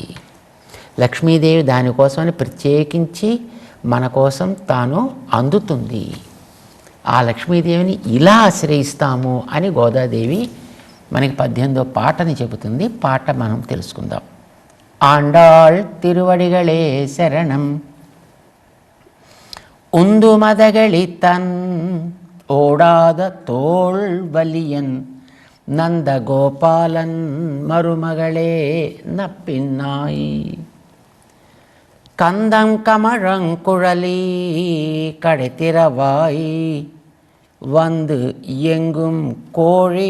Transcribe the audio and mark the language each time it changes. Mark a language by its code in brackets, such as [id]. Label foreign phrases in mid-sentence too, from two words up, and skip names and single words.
[te] లక్ష్మీదేవి దానికోసమని ప్రత్యేకించి మన కోసం తాను అందుతుంది. ఆ లక్ష్మీదేవిని ఇలా ఆశ్రయిస్తాము అని గోదాదేవి మనకి 18వ పాటని చెబుతుంది. పాట మనం తెలుసుకుందాం. [ta] ஆண்டாள் திருவடிகளே சரணம் உந்து மதகளித்தன் ஓடாத தோள்வலியன் நந்த கோபாலன் மருமகளே நப்பின்னாய் கந்தம் கமழங்குழலி கடைத்திரவாய் வந்து எங்கும் கோழி